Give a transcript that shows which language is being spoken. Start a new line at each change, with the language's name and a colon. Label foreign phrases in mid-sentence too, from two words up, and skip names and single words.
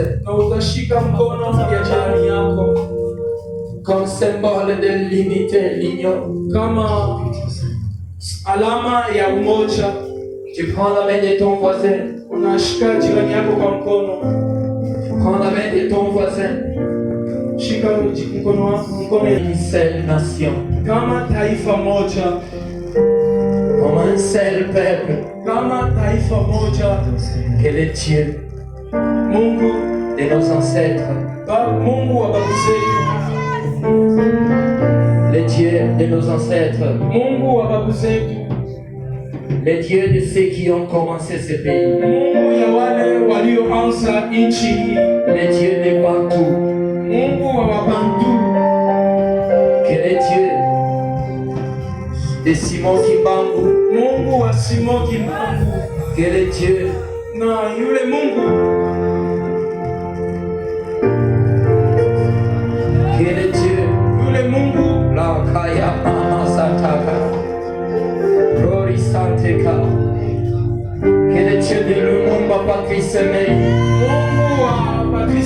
Swahili: na utashika mkono ya jirani yako
French: comme symbole de l'unité, l'union.
Swahili: kama alama ya umoja.
French: Tu prends la main de ton voisin.
Swahili: Unashika jirani yako kwa mkono.
French: Prends la main de ton voisin.
Swahili: Shika mkono wako, mkono
French: Une seule nation,
Swahili: kama taifa moja,
French: comme un seul peuple,
Swahili: kama taifa moja.
French: que le Dieu
Swahili: Mungu
French: de nos ancêtres,
Swahili: Mungu wa babu zetu,
French: le Dieu de nos ancêtres,
Swahili: Mungu wa babu zetu,
French: le Dieu de ceux qui ont commencé ce pays,
Swahili: Mungu ya wale walioanza nchi hii,
French: le Dieu de Bantou,
Swahili: Mungu wa Wabantu,
French: que le Dieu de Simon Kimbangu,
Swahili: Mungu wa Simon Kimbangu,
French: que le Dieu
Swahili: na yule Mungu,
French: que le Dieu
Swahili: yule Mungu la Kaya Mama Sataka, Glory Santeka,
French: que le Dieu de Lumumba Patrice Mei,
Swahili: Mungu wa Patrice Emery Lumumba,